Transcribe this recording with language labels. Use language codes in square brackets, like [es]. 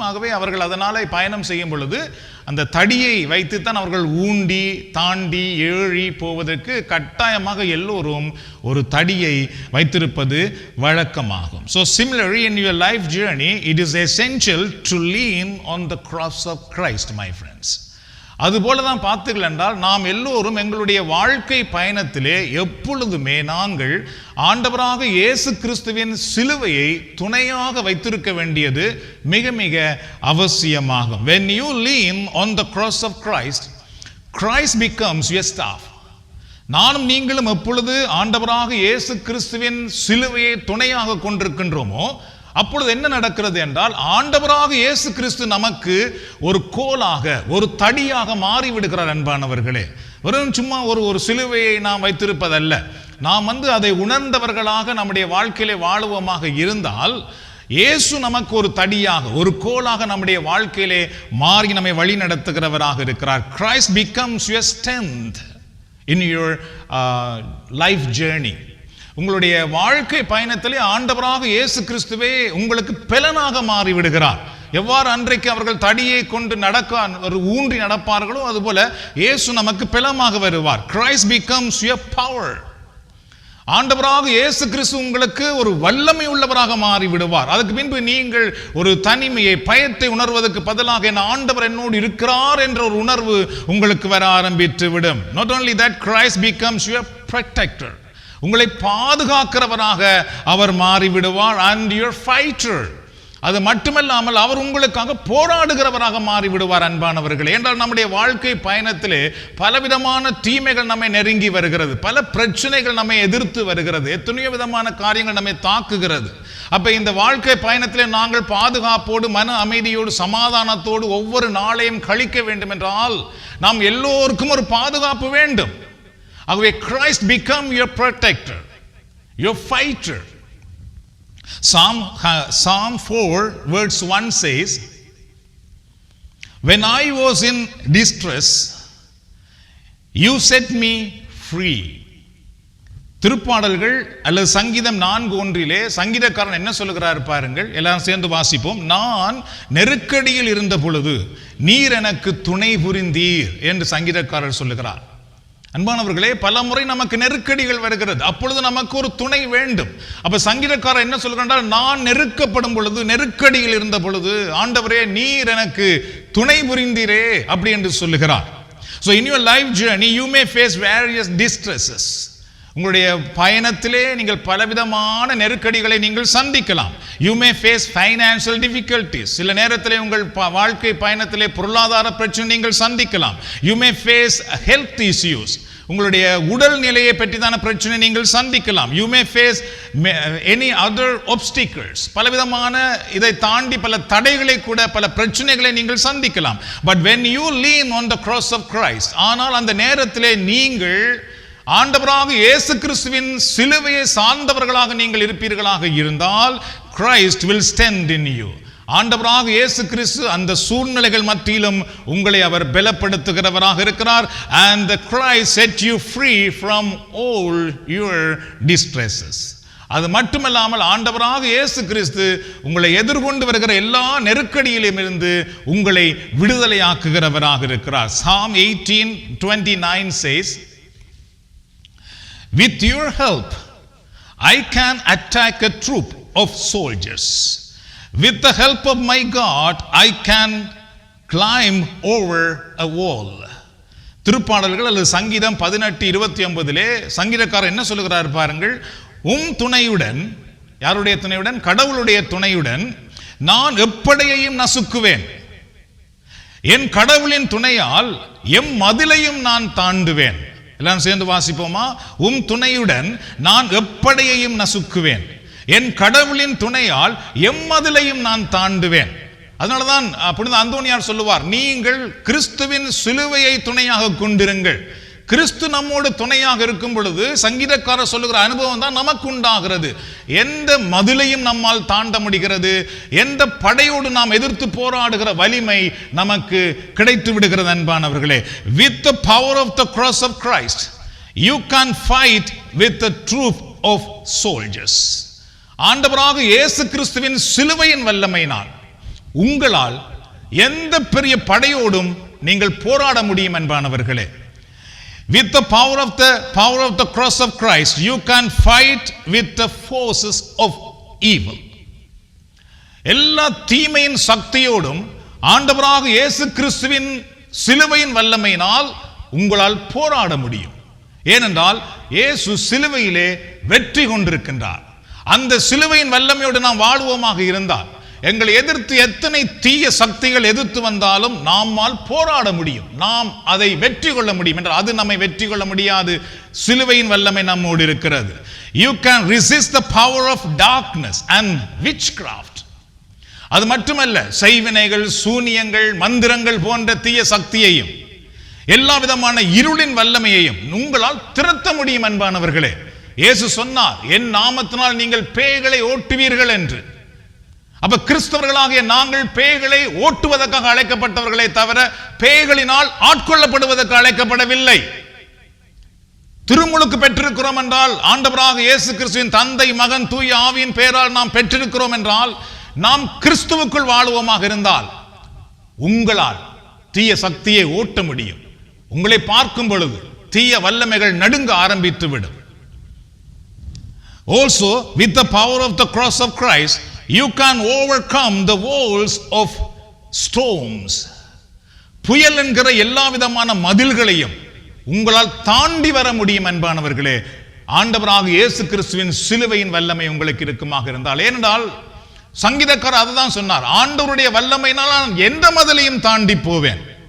[ta] ஆகவே அவர்கள் அதனால் பயணம் செய்யும் பொழுது அந்த தடியை வைத்துத்தான் அவர்கள் ஊண்டி தாண்டி ஏறி போவதற்கு கட்டாயமாக எல்லோரும் ஒரு தடியை வைத்திருப்பது வழக்கமாகும். [en] So similarly in your life journey, it is essential to lean on the cross of Christ, my friends. [ta] அதுபோல தான் பார்த்தீர்கள் என்றால் நாம் எல்லோரும் எங்களுடைய வாழ்க்கை பயணத்திலே எப்பொழுதுமே நாங்கள் ஆண்டவராக இயேசு கிறிஸ்துவின் சிலுவையை துணையாக வைத்திருக்க வேண்டியது மிக மிக அவசியமாகும். [en] When you lean on the cross of Christ, Christ becomes your staff. [ta] நானும் நீங்களும் எப்பொழுது ஆண்டவராக இயேசு கிறிஸ்துவின் சிலுவையை துணையாக கொண்டிருக்கின்றோமோ அப்பொழுது என்ன நடக்கிறது என்றால் ஆண்டவராக இயேசு கிறிஸ்து நமக்கு ஒரு கோலாக ஒரு தடியாக மாறிவிடுகிறார். அன்பானவர்களே, வெறும் சும்மா ஒரு சிலுவையை நாம் வைத்திருப்பதல்ல, நாம் அதை உணர்ந்தவர்களாக நம்முடைய வாழ்க்கையிலே வாழுவோமாக இருந்தால் இயேசு நமக்கு ஒரு தடியாக ஒரு கோலாக நம்முடைய வாழ்க்கையிலே மாறி நம்மை வழி நடத்துகிறவராக இருக்கிறார். [en] Christ becomes your strength in your life journey. [ta] உங்களுடைய வாழ்க்கை பயணத்திலே ஆண்டவராக இயேசு கிறிஸ்துவே உங்களுக்கு பெலனாக மாறிவிடுகிறார். எவ்வாறு அன்றைக்கு அவர்கள் தடியை கொண்டு ஊன்றி நடப்பார்களோ அதுபோல இயேசு நமக்கு பெலமாக வருவார். [en] Christ becomes your power. [ta] ஆண்டவராக இயேசு கிறிஸ்து உங்களுக்கு ஒரு வல்லமை உள்ளவராக மாறி விடுவார். அதுக்கு பின்பு நீங்கள் ஒரு தனிமையை பயத்தை உணர்வதற்கு பதிலாக என் ஆண்டவர் என்னோடு இருக்கிறார் என்ற ஒரு உணர்வு உங்களுக்கு வர ஆரம்பித்து விடும். [en] Not only that, Christ becomes your protector. [ta] உங்களை பாதுகாக்கிறவராக அவர் மாறிவிடுவார். [en] and your fighter. [ta] அது மட்டுமல்லாமல் அவர் உங்களுக்காக போராடுகிறவராக மாறிவிடுவார். அன்பானவர்களே, என்றால் நம்முடைய வாழ்க்கை பயணத்திலே பலவிதமான தீமைகள் நம்மை நெருங்கி வருகிறது, பல பிரச்சனைகள் நம்மை எதிர்த்து வருகிறது, எத்தனையோ விதமான காரியங்கள் நம்மை தாக்குகிறது. அப்ப இந்த வாழ்க்கை பயணத்திலே நாங்கள் பாதுகாப்போடு மன அமைதியோடு சமாதானத்தோடு ஒவ்வொரு நாளையும் கழிக்க வேண்டும் என்றால் நாம் எல்லோருக்கும் ஒரு பாதுகாப்பு வேண்டும். ஆகவே [en] Christ become your protector, your fighter. Psalm 4 verse 1 says, when I was in distress, you set me free. [ta] திருப்பாடல்கள் அல்லது சங்கீதம் 4:1 சங்கீதக்காரன் என்ன சொல்லுகிறார் பாருங்கள், எல்லாரும் சேர்ந்து வாசிப்போம். நான் நெருக்கடியில் இருந்த பொழுது நீர் எனக்கு துணை புரிந்தீர் என்று சங்கீதக்காரர் சொல்லுகிறார். அன்பானவர்களே, பல முறை நமக்கு நெருக்கடிகள் வருகிறது, அப்பொழுது நமக்கு ஒரு துணை வேண்டும். அப்ப சங்கீதக்காரர் என்ன சொல்கிறார், நான் நெருக்கப்படும் பொழுது நெருக்கடியில் இருந்த பொழுது ஆண்டவரே நீர் எனக்கு துணை புரிந்தீரே அப்படி என்று சொல்லுகிறார். [en] So in your life journey you may face various distresses. [ta] உங்களுடைய பயணத்திலே நீங்கள் பலவிதமான நெருக்கடிகளை நீங்கள் சந்திக்கலாம். [en] You may face financial difficulties. [ta] சில நேரத்திலே உங்கள் வாழ்க்கை பயணத்திலே பொருளாதார பிரச்சனை நீங்கள் சந்திக்கலாம். [en] You may face health issues. [ta] உங்களுடைய உடல் நிலையை பற்றிதான பிரச்சனை நீங்கள் சந்திக்கலாம். [en] You may face any other obstacles. [ta] பலவிதமான இதை தாண்டி பல தடைகளை கூட பல பிரச்சனைகளை நீங்கள் சந்திக்கலாம். [en] But when you lean on the cross of Christ, [ta] ஆனால் அந்த நேரத்திலே நீங்கள் ஆண்டவராக இயேசு கிறிஸ்துவின் சிலுவையை சார்ந்தவர்களாக நீங்கள் இருப்பீர்களாக இருந்தால் [en] Christ will stand in you. [ta] ஆண்டவராக இயேசு கிறிஸ்து அந்த சூழ்நிலைகள் மத்தியிலும் உங்களை அவர் பலப்படுத்துகிறவராக இருக்கிறார். [en] and the Christ set you free from all your distresses. [ta] அது மட்டுமல்லாமல் ஆண்டவராக இயேசு கிறிஸ்து உங்களை எதிர்கொண்டு வருகிற எல்லா நெருக்கடியிலும் இருந்து உங்களை விடுதலையாக்குகிறவராக இருக்கிறார். [en] Psalm 18:29 says, with your help I can attack a troop of soldiers. With the help of my God I can climb over a wall. [ta] திருப்பாடல்கள் அல்லது சங்கீதம் 18:29 சங்கீதக்காரர் என்ன சொல்லுகிறார் பாருங்கள், துணையுடன், யாருடைய துணையுடன்? கடவுளுடைய துணையுடன் நான் எப்படையையும் நசுக்குவேன், என் கடவுளின் துணையால் எம் மதிலையும் நான் தாண்டுவேன். எல்லாம் சேர்ந்து வாசிப்போமா? துணையுடன் நான் எப்படையையும் நசுக்குவேன், என் கடவுளின் துணையால் எம்மதிலையும் நான் தாண்டுவேன். அதனாலதான் புனித அந்தோனியார் சொல்லுவார், நீங்கள் கிறிஸ்துவின் சிலுவையை துணையாக கொண்டிருங்கள். கிறிஸ்து நம்மோடு துணையாக இருக்கும் பொழுது சங்கீதக்காரர் சொல்லுகிற அனுபவம் தான் நமக்கு உண்டாகிறது. எந்த மதிலையும் நம்மால் தாண்ட முடிகிறது, எந்த படையோடு நாம் எதிர்த்து போராடுகிற வலிமை நமக்கு கிடைத்து விடுகிறது. அன்பானவர்களே, [en] with the power of the cross of Christ You can fight with the troop of soldiers. [ta] ஆண்டவராக இயேசு கிறிஸ்துவின் சிலுவையின் வல்லமையினால் உங்களால் எந்த பெரிய படையோடும் நீங்கள் போராட முடியும் என்பானவர்களே. [en] With the power of the cross of Christ, you can fight with the forces of evil. [ta] எல்லா தீமையின் சக்தியோடும் ஆண்டவராக இயேசு கிறிஸ்துவின் சிலுவையின் வல்லமையினால் உங்களால் போராட முடியும். ஏனென்றால் இயேசு சிலுவையிலே வெற்றி கொண்டிருக்கின்றார். அந்த சிலுவையின் வல்லமையோடு நாம் வாழ்வோமாக இருந்தால், எங்களை எதிர்த்து எத்தனை தீய சக்திகள் எதிர்த்து வந்தாலும் நம்மால் போராட முடியும், நாம் அதை வெற்றி கொள்ள முடியும். என்றால் அது நம்மை வெற்றி கொள்ள முடியாது. சிலுவையின் வல்லமை நம்மோடு இருக்கிறது. [en] You can resist the power of darkness and witchcraft. [ta] அது மட்டுமல்ல, செய்வினைகள், சூனியங்கள், மந்திரங்கள் போன்ற தீய சக்தியையும் எல்லா விதமான இருளின் வல்லமையையும் உங்களால் திரட்ட முடியும் என்பானவர்களே. இயேசு சொன்னார், என் நாமத்தினால் நீங்கள் பேய்களை ஓட்டுவீர்கள் என்று. அப்ப கிறிஸ்தவர்களாகிய நாங்கள் பேய்களை ஓட்டுவதற்காக அழைக்கப்பட்டவர்களே தவிர பேய்களினால் ஆட்கொள்ளப்படுவதற்கு அழைக்கப்படவில்லை. திருமுழுக்கு பெற்றிருக்கிறோம் என்றால், ஆண்டவராக இயேசு கிறிஸ்துவின் தந்தை, மகன், தூய ஆவியின் பெயரால் நாம் பெற்றிருக்கிறோம் என்றால், நாம் கிறிஸ்துவுக்குள் வாழுவோமாக இருந்தால் உங்களால் தீய சக்தியை ஓட்ட முடியும். உங்களை பார்க்கும் பொழுது தீய வல்லமைகள் நடுங்க ஆரம்பித்து விடும். [en] Also, with the power of the cross of Christ, you can overcome the walls of storms. [ta] புயல் என்கிற எல்லா விதமான மதில்களையும் உங்களால் தாண்டி வர முடியும் என்பானவர்களே. ஆண்டவராக இயேசு கிறிஸ்துவின் சிலுவையின் வல்லமை உங்களுக்கு இருக்குமாக இருந்தால். ஏனென்றால் சங்கீதக்காரர் அதுதான் சொன்னார், ஆண்டவருடைய வல்லமையினால் நான் எந்த மதிலையும் தாண்டி போவேன்.